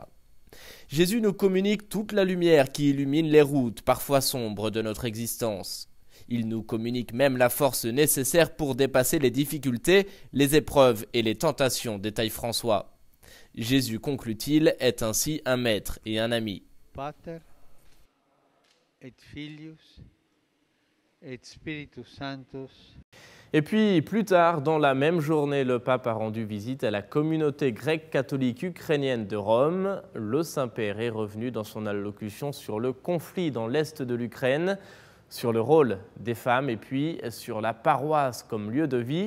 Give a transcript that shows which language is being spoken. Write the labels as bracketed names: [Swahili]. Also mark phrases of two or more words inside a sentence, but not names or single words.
[French] Jésus nous communique toute la lumière qui illumine les routes, parfois sombres, de notre existence. Il nous communique même la force nécessaire pour dépasser les difficultés, les épreuves et les tentations, détaille François. Jésus, conclut-il, est ainsi un maître et un ami. [Latin] Pater et Filius et Spiritus Sanctus. [French] Et puis, plus tard, dans la même journée, le pape a rendu visite à la communauté grecque catholique ukrainienne de Rome. Le Saint-Père est revenu dans son allocution sur le conflit dans l'est de l'Ukraine, sur le rôle des femmes et puis sur la paroisse comme lieu de vie.